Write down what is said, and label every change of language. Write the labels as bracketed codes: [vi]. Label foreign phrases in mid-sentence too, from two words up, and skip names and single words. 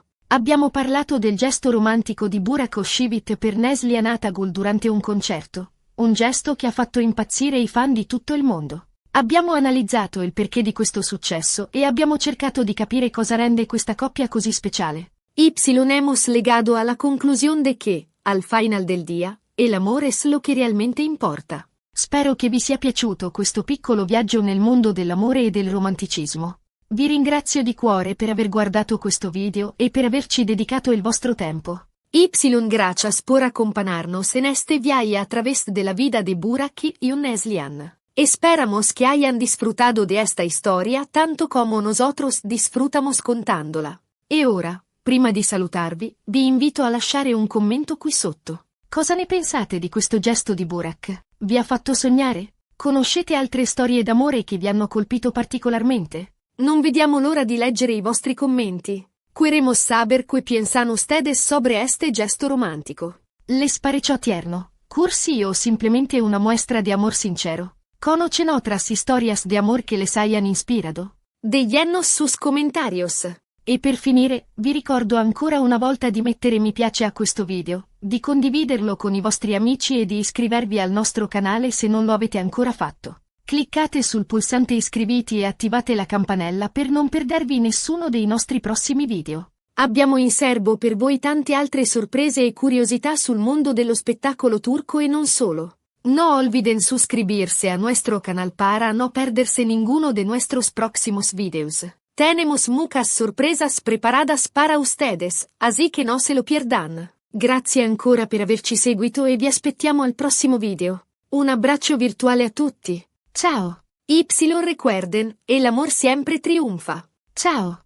[it] Abbiamo parlato del gesto romantico di Burak Özçivit per Neslihan Atagul durante un concerto, un gesto che ha fatto impazzire i fan di tutto il mondo. Abbiamo analizzato il perché di questo successo e abbiamo cercato di capire cosa rende questa coppia così speciale. [es] Hemos legado a la conclusión de que, al final del día, el amor es lo que realmente importa. [it] Spero che vi sia piaciuto questo piccolo viaggio nel mondo dell'amore e del romanticismo. Vi ringrazio di cuore per aver guardato questo video e per averci dedicato il vostro tempo. [es] Gracias por acompañarnos en este viaje a través de la vida de Burak y Neslihan. Esperamos que hayan disfrutado de esta historia tanto como nosotros disfrutamos contándola. [it] E ora, prima di salutarvi, vi invito a lasciare un commento qui sotto. Cosa ne pensate di questo gesto di Burak? Vi ha fatto sognare? Conoscete altre storie d'amore che vi hanno colpito particolarmente? Non vediamo l'ora di leggere i vostri commenti. [es] Queremos saber qué piensan ustedes sobre este gesto romántico. ¿Les pareció tierno, cursi o simplemente una muestra de amor sincero? ¿Conocen otras historias de amor que les hayan inspirado? Déjennos sus comentarios. [it] E per finire, vi ricordo ancora una volta di mettere mi piace a questo video, di condividerlo con i vostri amici e di iscrivervi al nostro canale se non lo avete ancora fatto. Cliccate sul pulsante iscriviti e attivate la campanella per non perdervi nessuno dei nostri prossimi video. Abbiamo in serbo per voi tante altre sorprese e curiosità sul mondo dello spettacolo turco e non solo. [es] No olviden suscribirse a nuestro canal para no perderse ninguno de nuestros próximos videos. Tenemos muchas sorpresas preparadas para ustedes, así que no se lo pierdan. [it] Grazie ancora per averci seguito e vi aspettiamo al prossimo video. Un abbraccio virtuale a tutti. Ciao. [es] Recuerden, el amor siempre triunfa. [it] Ciao.